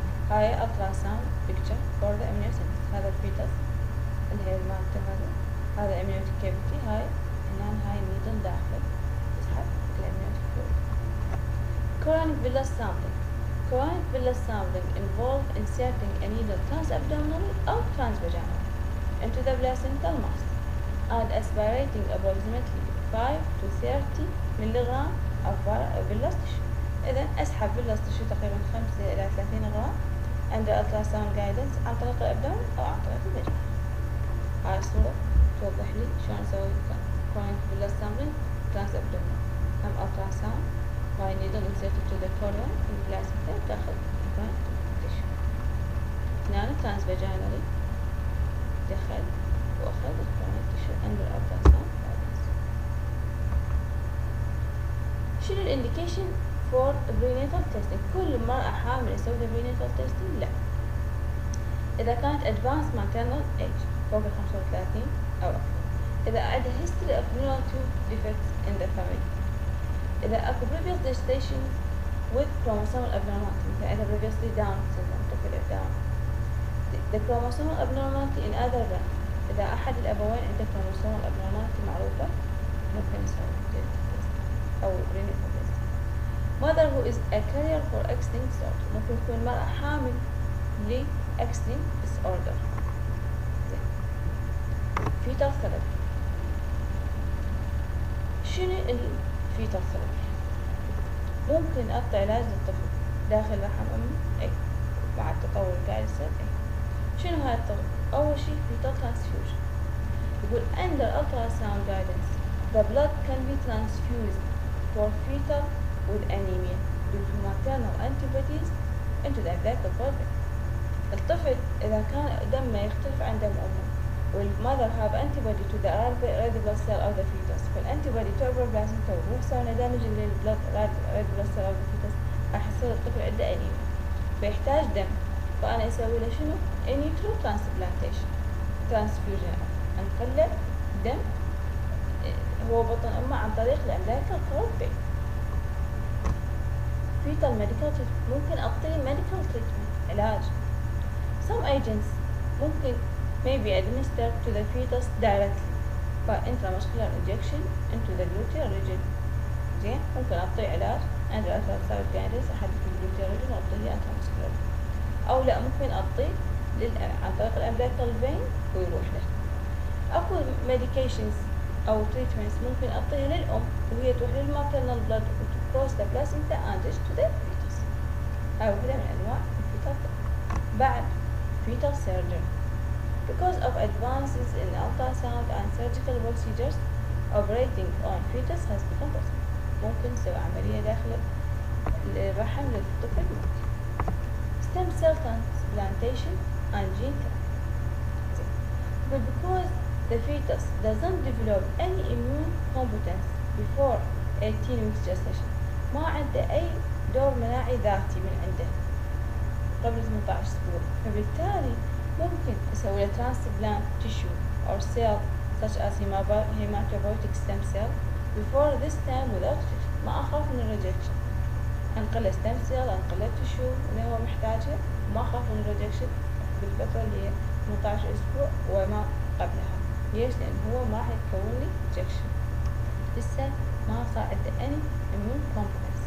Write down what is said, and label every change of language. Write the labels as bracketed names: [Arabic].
[Arabic] هاي [English] ultrasound picture for the amniocentesis. [Arabic] هذا الفيتس اللي هي مالته هذا amniotic cavity. هاي هاي النيدل داخل تسحب الامنيوتيك فلويد. [English] Chorionic villus sampling. Chorionic villus sampling involves inserting a needle transabdominally or transvaginally into the placental mass and aspirating approximately 5 to 30 milligram of villus tissue. [Arabic] إذا أسحب villus tissue تقريبا 5 إلى 30 غرام [English] under ultrasound guidance [Arabic] عن طريق الأبدومن أو عن طريق الفاجينا. هاي الصورة توضح لي شلون أسوي chorionic villus sampling transabdominal. هم [English] ultrasound by needle inserted to the chorion in the placenta [Arabic] داخل [English] chorionic tissue. [Arabic] هنا [English] transvaginally [Arabic] دخل وأخذ [English] chorionic tissue under ultrasound guidance. [Arabic] شنو الإنديكيشن [English] for prenatal testing؟ [Arabic] كل مرأة حامل يسوي prenatal testing؟ لا. إذا كانت [English] advanced maternal age [Arabic] فوق 35 أو أكثر، إذا عندها [English] history of neonatal defects in the family، [Arabic] إذا أكو [English] previous gestation with chromosomal abnormality، [Arabic] مثل عندها [English] previously Down syndrome طفل Down. The chromosomal abnormality in other brands، [Arabic] إذا أحد الأبوين عنده [English] chromosomal abnormality [Arabic] معروفة ممكن يسوي أو [English] prenatal testing. Mother who is a carrier for X-linked disorder، [Arabic] ممكن تكون مرأة حامل ل [English] X-linked disorder. fetal therapy. [Arabic] شنو الفيتال ثيرابي؟ ممكن أعطي علاج للطفل داخل رحم أمه؟ أي، مع التطور اللي قاعد يصير. أي، شنو هاي الطرق؟ أول شي fetal transfusion. يقول [English] under ultrasound guidance the blood can be transfused for fetal with anemia due to maternal antibodies into the umbilical cord. [Arabic] الطفل إذا كان دمه يختلف عن دم أمه وال [English] mother have antibody to the red blood cell of the fetus، [Arabic] فالantibody تعبر بلازمته ويروح يسوي damage للبلد [English] red blood cell of the fetus، [Arabic] راح يصير الطفل عنده أنيميا فيحتاج دم. فأنا أسوي له شنو؟ [English] in utero transplantation transfusion، [Arabic] نخلي دم هو بطن أمه عن طريق الأمبليكال كورد. [English] fetal medical treatment [Arabic] ممكن أعطيه [English] medical treatment علاج. some agents [Arabic] ممكن [English] may be administered to the fetus directly by intramuscular injection into the gluteal region. [Arabic] زين، ممكن أعطيه علاج عند ultrasound guidance أحدد الgluteal region وأعطيه intramuscular، أو لا ممكن أعطيه عن طريق الأمبليكال vein ويروح له. [English] أكو medications أو treatments [Arabic] ممكن أعطيها للأم وهي تروح [English] للmaternal blood to cross the placenta and reach to the fetus. [Arabic] هاي واحدة من أنواع الفيتال. بعد [English] fetal surgery. Because of advances in ultrasound and surgical procedures, operating on fetus has become possible. [Arabic] ممكن نسوي عملية داخل الرحم للطفل. [English] stem cell transplantation and gene therapy. But because the fetus doesn't develop any immune competence before 18 weeks gestation، [Arabic] ما عنده أي دور مناعي ذاتي من عنده قبل 18 أسبوع، فبالتالي ممكن أسوي له [English] transplant tissue or cell such as hematopoietic stem cell before this time without rejection. [Arabic] ما أخاف من الريجكشن، أنقله stem cell أنقله tissue اللي هو محتاجه، وما أخاف من الريجكشن بالفترة اللي هي 18 أسبوع وما قبلها. ليش؟ لأن هو ما حيكون لي rejection، لسه ما صار عنده [English] any immune competence.